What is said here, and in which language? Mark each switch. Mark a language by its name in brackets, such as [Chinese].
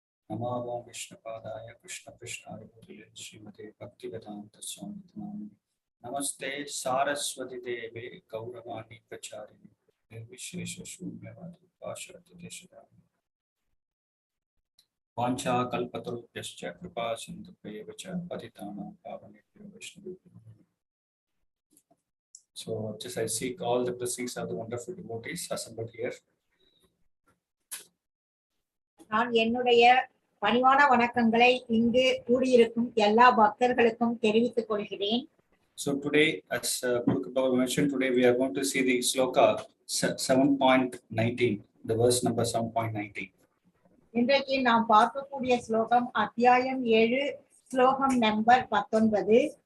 [Sanskrit] Namo Vishnupadaya Krishna Krishnaya Bhutale Srimade Bhaktivedanta Swami Vidhanami Namaste Saraswati Deve Gauravani Pracharini Nirvishesha Shunyavadi Vāsudeva Deshadami Vancha kalpatarubhyascha kripa sindhubhyevacha patitanam pavanebhyo vaishnavebhyo. [English] So just I seek all the blessings of the wonderful devotees assembled here. [Tamil] நான் என்னுடைய பணிவான வணக்கங்களை இங்கு கூடியிருக்கும் எல்லா பக்தர்களுக்கும் தெரிவித்துக் கொள்கிறேன். [English] So today, as Prabhu mentioned, today we are going to see the sloka 7.19, the verse number 7.19. [Tamil] இன்றைக்கு நாம் பார்க்கக்கூடிய ஸ்லோகம் அத்தியாயம் 7 ஸ்லோகம் நம்பர் 19.